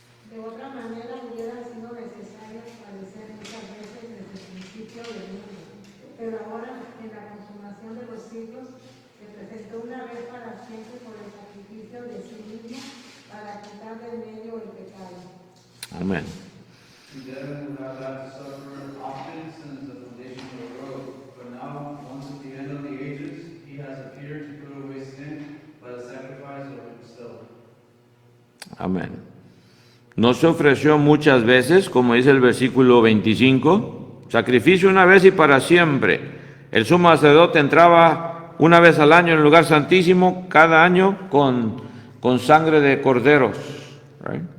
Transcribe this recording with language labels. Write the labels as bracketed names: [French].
[Spanish] De otra manera hubiera sido necesario padecer muchas veces desde el principio del mundo, pero ahora en la consumación de los siglos se presentó una vez para siempre por el sacrificio de sí mismo para quitar de medio el pecado. Amén. [English] He dead without that to suffer often since the foundation of the world, but now, once at the end of the ages, he has appeared to put away sin by the sacrifice of himself. [Spanish] Amén. No se ofreció muchas veces, como dice el versículo 25, sacrificio una vez y para siempre. El sumo sacerdote entraba una vez al año en el lugar santísimo, cada año con sangre de corderos, right?